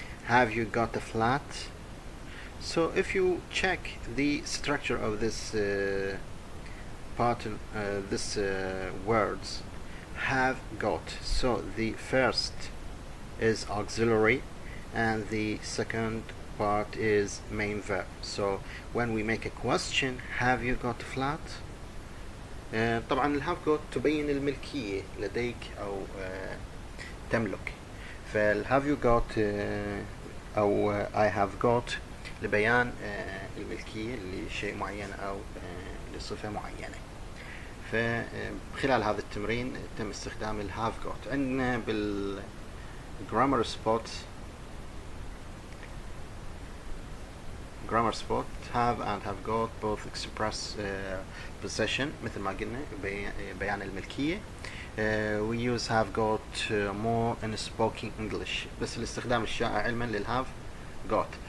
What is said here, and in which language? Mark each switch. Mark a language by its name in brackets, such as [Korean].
[English] Have you got a flat? So if you check the structure of this pattern, this words, have got, so the first is auxiliary and the second part is main verb. So when we make a question, have you got a flat? [Arabic] طبعا ال have got تبين الملكية لديك أو تملك. فال have you got أو I have got لبيان الملكية لشيء معين أو لصفة معينة. فخلال هذا التمرين تم استخدام ال have got. عندنا بالgrammar spot [English] grammar spot have and have got both express possession [Arabic] مثل ما قلنا بيان الملكية. [English] we use have got more in spoken English، [Arabic] بس الاستخدام الشائع علما للهاف got.